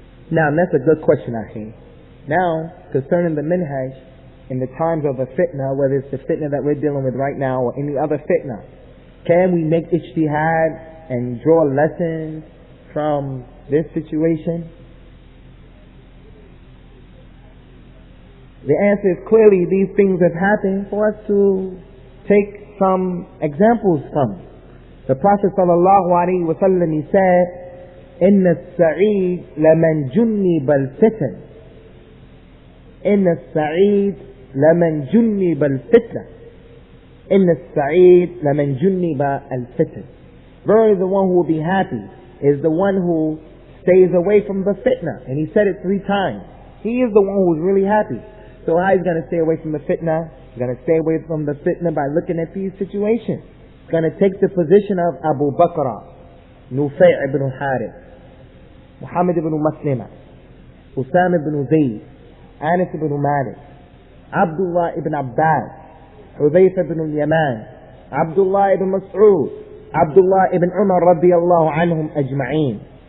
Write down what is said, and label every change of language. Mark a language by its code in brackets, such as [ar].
[en] Now, that's a good question, Akhi. Now, concerning the minhaj, in the times of a fitna, whether it's the fitna that we're dealing with right now or any other fitna, can we make ijtihad and draw lessons from this situation? The answer is clearly these things have happened for us to take some examples from. The Prophet sallallahu alaihi wasallam, he said, [ar] إن السعيد لمن جنب الفتن إن السعيد لمن جنب الفتنة إن السعيد لمن جنب الفتن. [en] Verily the one who will be happy is the one who stays away from the fitna. And he said it 3 times. He is the one who is really happy. So how he's going to stay away from the fitna? He's going to stay away from the fitna by looking at these situations. He's going to take the position of Abu Bakr, Nufay' ibn Harith, Muhammad ibn Maslima, Usamah ibn Zayd, Anas ibn Malik, Abdullah ibn Abbas, Hudayfa ibn al-Yaman, Abdullah ibn Mas'ud, Abdullah ibn Umar radiyallahu anhum ajma'een.